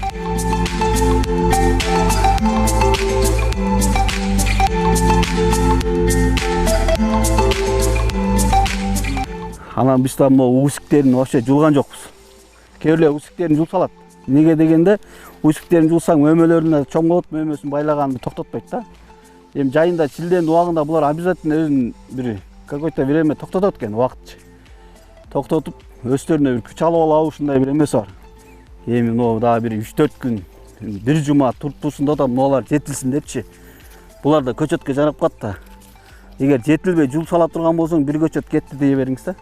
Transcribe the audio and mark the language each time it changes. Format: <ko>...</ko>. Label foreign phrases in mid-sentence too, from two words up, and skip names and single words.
<ky>Анан биз там усиктерин вообще жулган жокпуз. Кээ бирлер усиктерин жулсалат. Неге дегенде усиктерин жулсаң мөмөлөрүнө чоң болот, мөмөсүн байлаганды токтотпойт да. Эми жайында чилденин убагында булар обязательно өзүн бир</ky> <ru>какой-то время</ru> <ky>токтотот экен, убакытчы. Токтотуп өстөрүнө бир күч алып алабы ушундай бир эмеси бар. Эми мына дагы бир 3-4 күн, бир жума туртуусунда да мыналар жетилсин депчи. Булар да көчөткө жарап калат да. Эгер жетилбей жул сала турган болсоң, бир көчөт кетти дей бериңиз да.</ky>